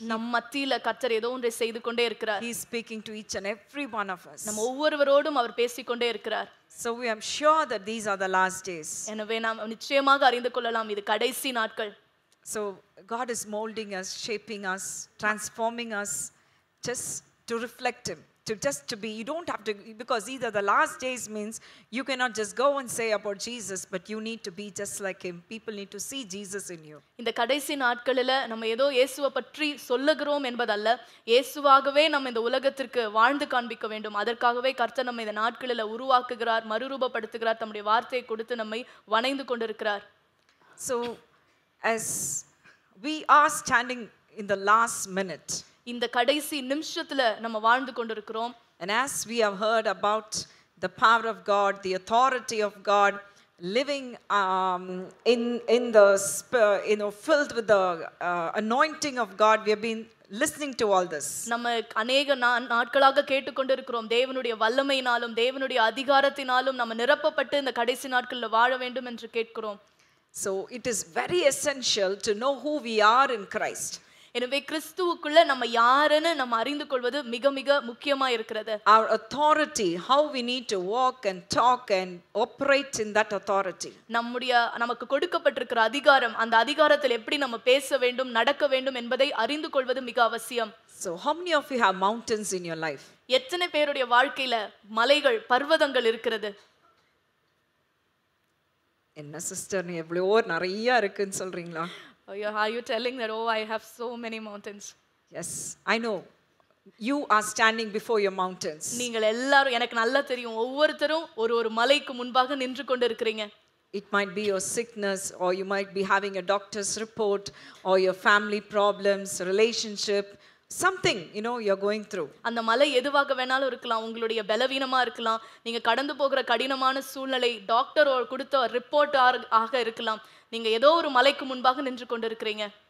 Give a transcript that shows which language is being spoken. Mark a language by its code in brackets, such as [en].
[ta] நம் மத்தியில கர்த்தர் ஏதோ ஒன்றை செய்து கொண்டே இருக்கிறார். [en] He is speaking to each and every one of us. [ta] நம்ம ஒவ்வொருவரோடும் அவர் பேசிக்கொண்டே இருக்கிறார். [en] So we am sure that these are the last days. [ta] எனவே நாம் நிச்சயமாக அறிந்து கொள்ளலாம் இது கடைசி நாட்கள். [en] So God is molding us, shaping us, transforming us just to reflect him. To be, you don't have to, because either the last days means you cannot just go and say about Jesus, but you need to be just like him. People need to see Jesus in you. [ta] இந்த கடைசி நாட்களில நம்ம ஏதோ இயேசுவை பற்றி சொல்லுகிறோம் என்பதல்ல, இயேசுவாகவே நம்ம இந்த உலகத்திற்கு வாழ்ந்து காண்பிக்க வேண்டும். அதற்காகவே கர்த்தர் நம்ம இந்த நாட்களில உருவாக்குகிறார், மறுரூபப்படுத்துகிறார், தம்முடைய வார்த்தையை கொடுத்து நம்மை வணைந்து கொண்டிருக்கிறார். [en] So as we are standing in the last minute, [ta] இந்த கடைசி நிமிஷத்துல நம்ம வாழ்ந்து கொண்டிருக்கிறோம். [en] and as we have heard about the power of God, the authority of God, living in the filled with the anointing of God, we have been listening to all this. [ta] நம்ம அநேக நாட்களாக கேட்டுக்கொண்டிருக்கிறோம். தேவனுடைய வல்லமையினாலும் தேவனுடைய அதிகாரத்தினாலும் நம்ம நிரப்பப்பட்டு இந்த கடைசி நாட்களில் வாழ வேண்டும் என்று கேட்கிறோம். [en] So it is very essential to know who we are in Christ. [ta] எனவே கிறிஸ்துவுக்குள்ள நம்ம யாருன்னு நம்ம அறிந்து கொள்வது மிக மிக முக்கியமா இருக்கிறது. [en] Our authority, how we need to walk and talk and operate in that authority. [ta] நமக்கு கொடுக்கப்பட்டிருக்கிற அதிகாரம், அந்த அதிகாரத்தில் எப்படி நம்ம பேச வேண்டும், நடக்க வேண்டும் என்பதை அறிந்து கொள்வது மிக அவசியம். [en] So how many of you have mountains in your life? [ta] எத்தனை பேருடைய வாழ்க்கையில மலைகள், பர்வதங்கள் இருக்கிறது? என்ன சிஸ்டர், நீ எவ்வளவோ நிறைய இருக்குன்னு சொல்றீங்களா? [en] Are you telling that, oh, I have so many mountains? Yes, I know. You are standing before your mountains. [ta] நீங்கள் எல்லாரும், எனக்கு நல்லா தெரியும், ஒவ்வொருத்தரும் ஒரு மலைக்கு முன்பாக நின்று கொண்டு இருக்கிறீங்க. [en] It might be your sickness, or you might be having a doctor's report, or your family problems, relationship, something, you're going through. [ta] அந்த மலை எதுவாக வேணாலும் இருக்கலாம். உங்களுடைய பலவீனமா இருக்கலாம், நீங்க கடந்து போகிற கடினமான சூழ்நிலை, டாக்டர் கொடுத்த ரிப்போர்ட் ஆக இருக்கலாம். நீங்க ஏதோ ஒரு மலைக்கு முன்பாக நின்று கொண்டிருக்கிறீங்க.